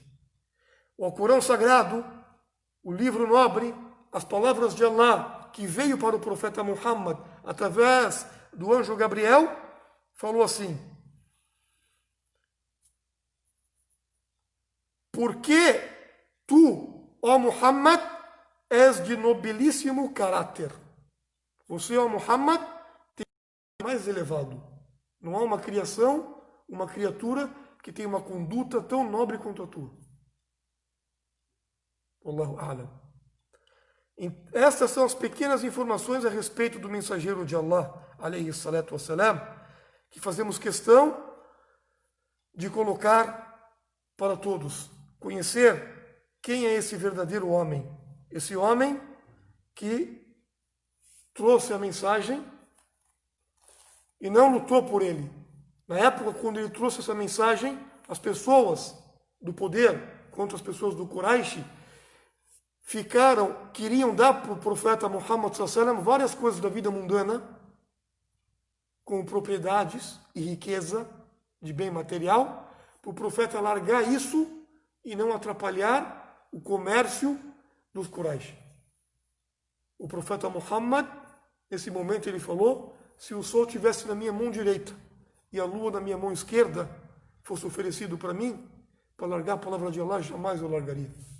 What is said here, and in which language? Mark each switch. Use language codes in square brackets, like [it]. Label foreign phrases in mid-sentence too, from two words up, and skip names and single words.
[pt] O Alcorão Sagrado, o livro nobre, as palavras de Allah que veio para o profeta Muhammad através do anjo Gabriel, falou assim: porque tu, ó Muhammad, és de nobilíssimo caráter. Você, ó Muhammad, tem o mais elevado. Não há uma criação, uma criatura que tem uma conduta tão nobre quanto a tua. [ar] والله أعلم. [pt] Estas são as pequenas informações a respeito do mensageiro de Allah, [ar] عليه الصلاة والسلام, [pt] que fazemos questão de colocar para todos. Conhecer quem é esse verdadeiro homem. Esse homem que trouxe a mensagem e não lutou por ele. Na época, quando ele trouxe essa mensagem, as pessoas do poder, quanto as pessoas do Quraysh, queriam dar para o profeta Muhammad [ar] صلى الله عليه وسلم [pt] várias coisas da vida mundana, como propriedades e riqueza de bem material, para o profeta largar isso e não atrapalhar o comércio dos Quraysh. O profeta Muhammad, nesse momento, ele falou: se o sol estivesse na minha mão direita e a lua na minha mão esquerda fosse oferecido para mim, para largar a palavra de Allah, jamais eu largaria.